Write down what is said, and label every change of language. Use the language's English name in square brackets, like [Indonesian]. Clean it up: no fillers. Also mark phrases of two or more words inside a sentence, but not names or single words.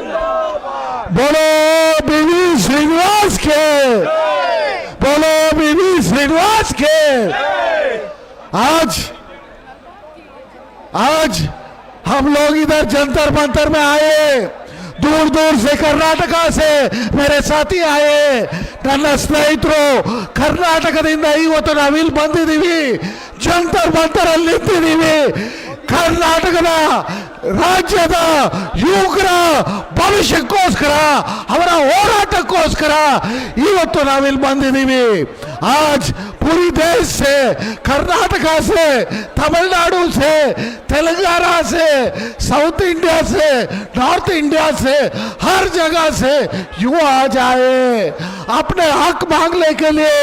[Hindi] बोलो बीवी श्रीनिवास के, बोलो बीवी श्रीनिवास के। आज हम लोग इधर जंतर मंतर में आए, दूर दूर से कर्नाटका से मेरे साथी आए। [Kannada] ನನ್ನ ಸ್ನೇಹಿತರು ಕರ್ನಾಟಕದಿಂದ ಇವತ್ತು ನಾವಿಲ್ಲಿ ಬಂದಿದ್ದೀವಿ, ಜಂತರ್ ಮಂತರ್ ಅಲ್ಲಿ ನಿಂತಿದ್ದೀವಿ। ಕರ್ನಾಟಕದ ರಾಜ್ಯದ ಯುವಕರ ಭವಿಷ್ಯಕ್ಕೋಸ್ಕರ, ಅವರ ಹೋರಾಟಕ್ಕೋಸ್ಕರ ಇವತ್ತು ನಾವಿಲ್ಲಿ ಬಂದಿದ್ದೀವಿ। [Hindi] आज पूरी देश से, कर्नाटका से, तमिलनाडु से, तेलंगाना से, साउथ इंडिया से, नॉर्थ इंडिया से, हर जगह से युवा आ जाए अपने हक मांगने के लिए।